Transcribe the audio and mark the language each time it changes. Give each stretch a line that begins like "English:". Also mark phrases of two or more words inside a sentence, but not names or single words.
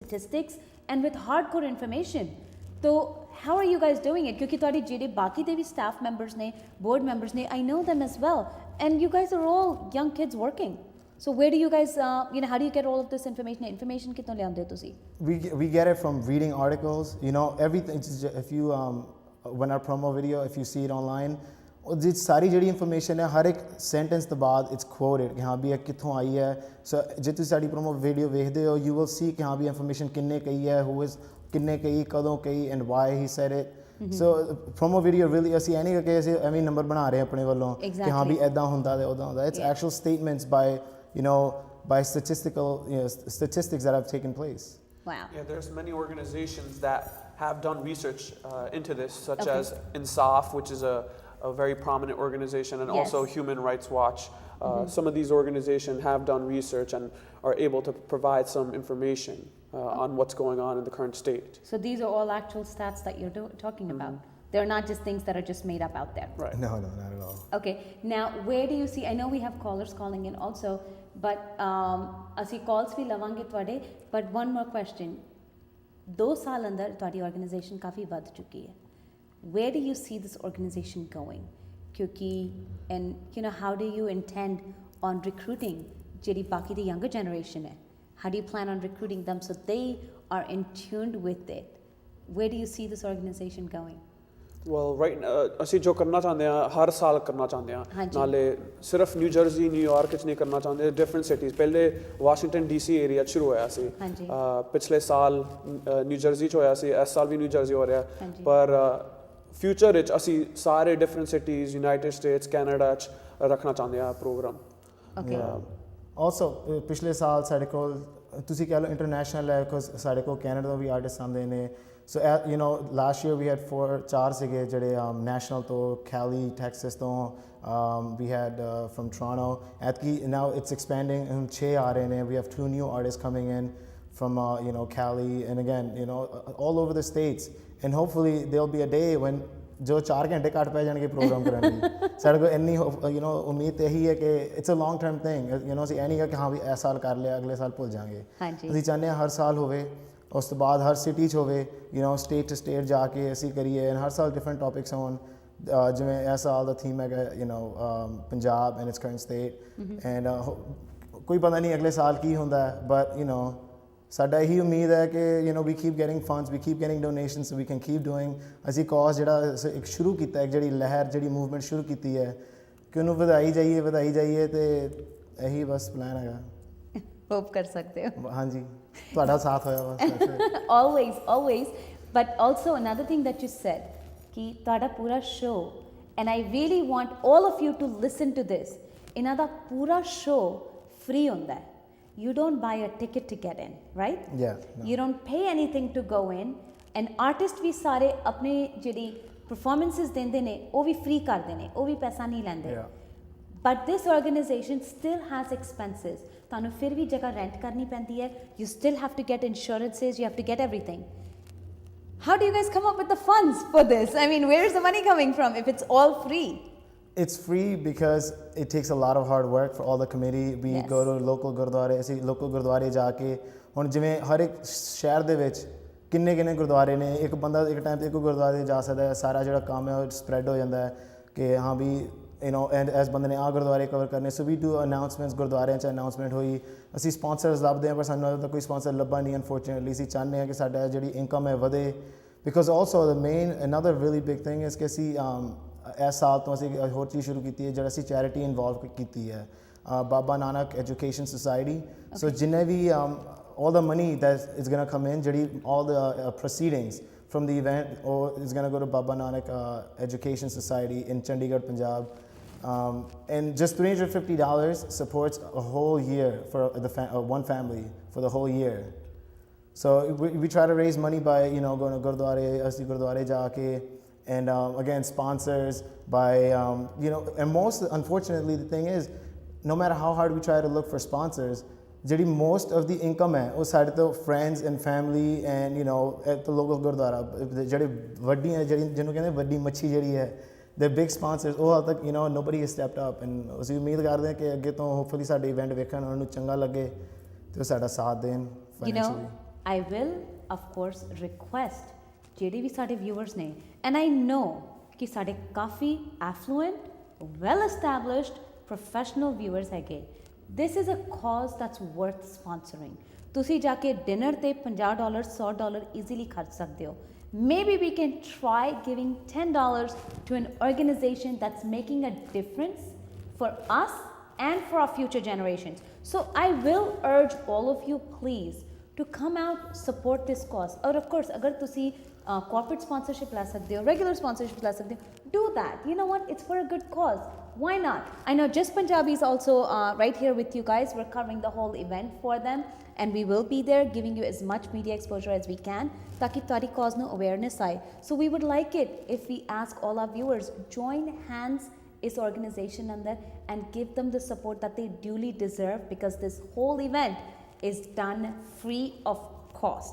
English: statistics and with hardcore information. So how are you guys doing it? Because
Punjabi: ਤੁਹਾਡੇ ਜਿਹੜੇ ਬਾਕੀ ਦੇ ਵੀ
English: staff members ਨੇ, board members ne, I know them as well, and you guys are all young kids working. So where do you guys, how do you get all of this information?
Punjabi: Information ਕਿੱਥੋਂ ਲਿਆਉਂਦੇ ਹੋ ਤੁਸੀਂ?
English: We get it from reading articles, everything. If you, when our promo video, if you see it online,
Punjabi: ਉਹ ਸਾਰੀ ਜਿਹੜੀ ਇਨਫੋਰਮੇਸ਼ਨ ਹੈ ਹਰ ਇੱਕ ਸੈਂਟੈਂਸ ਤੋਂ ਬਾਅਦ
English: it's quoted
Punjabi: ਕਿ ਹਾਂ ਵੀ ਇਹ ਕਿੱਥੋਂ ਆਈ ਹੈ. ਸੋ ਜੇ ਤੁਸੀਂ ਸਾਡੀ ਪ੍ਰੋਮੋ ਵੀਡੀਓ ਵੇਖਦੇ ਹੋ
English: you will see
Punjabi: ਕਿ ਹਾਂ ਵੀ ਇਨਫੋਰਮੇਸ਼ਨ ਕਿੰਨੇ ਕਹੀ ਹੈ,
English: who is
Punjabi: ਕਿੰਨੇ ਕਹੀ, ਕਦੋਂ ਕਹੀ,
English: and why he said it. So promo video really
Punjabi: ਅਸੀਂ ਇਹ ਨਹੀਂ ਕਿ ਅਸੀਂ ਐਵੇਂ ਨੰਬਰ ਬਣਾ ਰਹੇ ਆਪਣੇ ਵੱਲੋਂ ਕਿ ਹਾਂ ਵੀ ਇੱਦਾਂ ਹੁੰਦਾ ਤੇ ਉੱਦਾਂ ਹੁੰਦਾ.
English: It's actual statements by statistics that have taken place. Wow. Yeah, there's many organizations that have done research into this, such as INSAF, which is a very prominent organization, and also Human Rights Watch. Some of these organizations have done research and are able to provide some information on what's going on in the current state. So these are all actual stats that you're talking about. They're not just things that are just made up out there. Right. No, not at all. Okay. Now, where do you see? I know we have callers calling in also, but
Punjabi: ਅਸੀਂ calls ਵੀ ਲਵਾਂਗੇ ਤੁਹਾਡੇ.
English: But one more question.
Punjabi: 2 ਸਾਲ ਅੰਦਰ ਤੁਹਾਡੀ organization ਕਾਫੀ ਵੱਧ ਚੁੱਕੀ ਹੈ.
English: Where do you see this organization going? ਕਿਉਂਕਿ and how do you intend on recruiting
Punjabi: ਜਿਹੜੀ ਬਾਕੀ ਦੀ
English: younger generation ਹੈ? How do you plan on recruiting them so they are in tune with it? Where do you see this organization going? Well, right,
Punjabi: ਅਸੀਂ ਜੋ ਕਰਨਾ ਚਾਹੁੰਦੇ ਹਾਂ ਹਰ ਸਾਲ ਕਰਨਾ ਚਾਹੁੰਦੇ ਹਾਂ. ਨਾਲੇ ਸਿਰਫ ਨਿਊ ਜਰਸੀ, ਨਿਊਯਾਰਕ ਵਿੱਚ ਨਹੀਂ ਕਰਨਾ ਚਾਹੁੰਦੇ,
English: different cities.
Punjabi: ਪਹਿਲੇ ਵਾਸ਼ਿੰਗਟਨ ਡੀਸੀ ਏਰੀਆ 'ਚ ਸ਼ੁਰੂ ਹੋਇਆ ਸੀ, ਪਿਛਲੇ ਸਾਲ ਨਿਊ ਜਰਸੀ 'ਚ ਹੋਇਆ ਸੀ, ਇਸ ਸਾਲ ਵੀ ਨਿਊ ਜਰਸੀ ਹੋ ਰਿਹਾ. ਪਰ ਫਿਊਚਰ ਵਿੱਚ ਅਸੀਂ ਸਾਰੇ
English: different cities,
Punjabi: ਯੂਨਾਈਟਿਡ ਸਟੇਟਸ, ਕੈਨੇਡਾ 'ਚ ਰੱਖਣਾ ਚਾਹੁੰਦੇ ਹਾਂ ਪ੍ਰੋਗਰਾਮ. Also ਪਿਛਲੇ ਸਾਲ ਸਾਡੇ ਕੋਲ ਤੁਸੀਂ ਕਹਿ ਲਓ ਇੰਟਰਨੈਸ਼ਨਲ ਹੈ, ਬਿਕੋਜ਼ ਸਾਡੇ ਕੋਲ ਕੈਨੇਡਾ ਤੋਂ ਵੀ ਆਰਟਿਸਟ ਆਉਂਦੇ ਨੇ.
English: So last year we had 4
Punjabi: ਸੀਗੇ ਜਿਹੜੇ
English: national ਤੋਂ, Cali, Texas ਤੋਂ, we had from Toronto. Now it's expanding, 6
Punjabi: ਆ ਰਹੇ ਨੇ.
English: We have 2 new artists coming in from Cali, and again all over the states, and hopefully there'll be a day when
Punjabi: ਜੋ 4 ਘੰਟੇ ਘੱਟ ਪੈ ਜਾਣਗੇ ਪ੍ਰੋਗਰਾਮ ਕਰਨ ਲਈ. ਸਾਡੇ ਕੋਲ ਇੰਨੀ ਉਮੀਦ ਤਾਂ ਇਹੀ ਹੈ ਕਿ
English: it's a long term thing.
Punjabi: ਅਸੀਂ ਇਹ ਨਹੀਂ ਕਿ ਹਾਂ ਵੀ ਇਸ ਸਾਲ ਕਰ ਲਿਆ ਅਗਲੇ ਸਾਲ ਭੁੱਲ ਜਾਵਾਂਗੇ. ਅਸੀਂ ਚਾਹੁੰਦੇ ਹਾਂ ਹਰ ਸਾਲ ਹੋਵੇ, ਉਸ ਤੋਂ ਬਾਅਦ ਹਰ ਸਿਟੀ 'ਚ ਹੋਵੇ,
English: state to state
Punjabi: ਜਾ ਕੇ ਅਸੀਂ ਕਰੀਏ, ਐਂਡ ਹਰ ਸਾਲ
English: different topics
Punjabi: ਹੋਣ. ਜਿਵੇਂ ਇਸ ਸਾਲ ਦਾ ਥੀਮ ਹੈਗਾ ਪੰਜਾਬ
English: and its current state,
Punjabi: ਐਂਡ ਕੋਈ ਪਤਾ ਨਹੀਂ ਅਗਲੇ ਸਾਲ ਕੀ ਹੁੰਦਾ, ਬਟ ਸਾਡਾ ਇਹੀ ਉਮੀਦ ਹੈ ਕਿ
English: we keep getting funds, we keep getting donations so we can keep doing.
Punjabi: ਅਸੀਂ ਕਾਜ਼ ਜਿਹੜਾ ਇੱਕ ਸ਼ੁਰੂ ਕੀਤਾ, ਇੱਕ ਜਿਹੜੀ ਲਹਿਰ, ਜਿਹੜੀ ਮੂਵਮੈਂਟ ਸ਼ੁਰੂ ਕੀਤੀ ਹੈ, ਕਿ ਉਹਨੂੰ ਵਧਾਈ ਜਾਈਏ ਤੇ ਇਹੀ ਬਸ ਪਲਾਨ ਹੈਗਾ. ਹੋਪ ਕਰ ਸਕਦੇ ਹੋ. ਹਾਂਜੀ, ਤੁਹਾਡਾ ਸਾਥ ਹੋਇਆ ਬਸ.
English: always. But also another thing that you said,
Punjabi: ਕਿ ਤੁਹਾਡਾ ਪੂਰਾ
English: show, and I really want all of you to listen to this,
Punjabi: ਇਹਨਾਂ ਦਾ ਪੂਰਾ show free ਹੁੰਦਾ ਹੈ.
English: You don't buy a ticket to get in, right? Yeah. No. You don't pay anything to go in, and artist
Punjabi: ਵੀ ਸਾਰੇ ਆਪਣੇ ਜਿਹੜੀ performances ਦਿੰਦੇ ਨੇ ਉਹ ਵੀ free ਕਰਦੇ ਨੇ, ਉਹ ਵੀ ਪੈਸਾ ਨਹੀਂ ਲੈਂਦੇ.
English: But this organization still has expenses.
Punjabi: ਤੁਹਾਨੂੰ ਫਿਰ ਵੀ ਜਗ੍ਹਾ rent ਕਰਨੀ ਪੈਂਦੀ ਹੈ.
English: You still have to get insurances, you have to get everything. How do you guys come up with the funds for this? I mean, where is the money coming from if it's all free? It's free because it takes a lot of hard work for all the committee. We go to local
Punjabi: ਗੁਰਦੁਆਰੇ, ਅਸੀਂ local ਗੁਰਦੁਆਰੇ ਜਾ ਕੇ, ਹੁਣ ਜਿਵੇਂ ਹਰ ਇੱਕ ਸ਼ਹਿਰ ਦੇ ਵਿੱਚ ਕਿੰਨੇ ਗੁਰਦੁਆਰੇ ਨੇ, ਇੱਕ ਬੰਦਾ ਇੱਕ ਟਾਈਮ 'ਤੇ ਇੱਕ ਗੁਰਦੁਆਰੇ ਜਾ ਸਕਦਾ ਹੈ. ਸਾਰਾ ਜਿਹੜਾ ਕੰਮ ਹੈ ਉਹ ਸਪਰੈਡ ਹੋ ਜਾਂਦਾ ਹੈ ਕਿ ਹਾਂ ਵੀ ਇਸ ਬੰਦੇ ਨੇ ਆਹ ਗੁਰਦੁਆਰੇ ਕਵਰ ਕਰਨੇ.
English: so we do announcements,
Punjabi: ਗੁਰਦੁਆਰਿਆਂ 'ਚ ਅਨਾਊਂਸਮੈਂਟ ਹੋਈ. ਅਸੀਂ ਸਪੋਂਸਰਸ ਲੱਭਦੇ ਹਾਂ, ਪਰ ਸਾਨੂੰ ਤਾਂ ਕੋਈ ਸਪੋਂਸਰ ਲੱਭਾ ਨਹੀਂ ਅਨਫੋਰਚੂਨੇਟਲੀ. ਅਸੀਂ ਚਾਹੁੰਦੇ ਹਾਂ ਕਿ ਸਾਡਾ ਜਿਹੜੀ ਇਨਕਮ ਹੈ ਵਧੇ,
English: because also the main another really big thing is
Punjabi: ਕਿ ਅਸੀਂ ਇਸ ਸਾਲ ਤੋਂ ਅਸੀਂ ਹੋਰ ਚੀਜ਼ ਸ਼ੁਰੂ ਕੀਤੀ ਹੈ, ਜਿਹੜਾ ਅਸੀਂ
English: charity involve
Punjabi: ਕੀਤੀ ਹੈ, ਬਾਬਾ ਨਾਨਕ ਐਜੂਕੇਸ਼ਨ ਸੁਸਾਇਟੀ. ਸੋ ਜਿੰਨੇ ਵੀ
English: all the money that is going to come in, all the proceedings from the event is going to go to Baba Nanak Education Society in Chandigarh, Punjab. And just $350 supports a whole year for one family for the whole year. So we try to raise money by going to Gurdwara,
Punjabi: ਅਸੀਂ ਗੁਰਦੁਆਰਾ ਜਾਕੇ,
English: and again sponsors by and most unfortunately the thing is, no matter how hard we try to look for sponsors, ਜਿਹੜੀ most of the income
Punjabi: ਹੈ ਉਹ ਸਾਡੇ ਤੋਂ
English: friends and family and at the local
Punjabi: ਗੁਰਦੁਆਰਾ, ਜਿਹੜੇ ਵੱਡੀਆਂ ਜਿਹਨੂੰ ਕਹਿੰਦੇ ਵੱਡੀ ਮੱਛੀ ਜਿਹੜੀ ਹੈ,
English: the big sponsors,
Punjabi: ਉਹ ਹਾਲ ਤੱਕ
English: nobody has stepped up, and
Punjabi: ਅਸੀਂ ਉਮੀਦ ਕਰਦੇ ਹਾਂ ਕਿ ਅੱਗੇ ਤੋਂ hopefully ਸਾਡੇ ਇਵੈਂਟ ਵੇਖਣ ਉਹਨਾਂ ਨੂੰ ਚੰਗਾ ਲੱਗੇ ਤੇ ਉਹ ਸਾਡਾ ਸਾਥ ਦੇਣ financially.
English: I will of course request
Punjabi: ਜਿਹੜੇ ਵੀ ਸਾਡੇ
English: viewers ਨੇ, and I know
Punjabi: ਕਿ ਸਾਡੇ ਕਾਫੀ
English: affluent, well established, professional viewers ਹੈਗੇ. This is a cause that's worth sponsoring.
Punjabi: ਤੁਸੀਂ ਜਾ ਕੇ ਡਿਨਰ ਤੇ $50 $100 easily ਖਰਚ ਸਕਦੇ ਹੋ.
English: Maybe we can try giving $10 to an organization that's making a difference for us and for our future generations. So I will urge all of you, please, to come out, support this cause. Or of course,
Punjabi: ਅਗਰ ਤੁਸੀਂ
English: corporate sponsorship
Punjabi: ਲਾ ਸਕਦੇ ਹੋ,
English: regular sponsorship
Punjabi: ਲਾ ਸਕਦੇ ਹੋ,
English: do that. You know what? It's for a good cause. Why not? I know Just Punjabi is also right here with you guys. We're covering the whole event for them, and we will be there giving you as much media exposure as we can taki tari cause no awareness aaye. So we would like it if we ask all our viewers, join hands is organization under and give them the support that they duly deserve, because this whole event is done free of cost.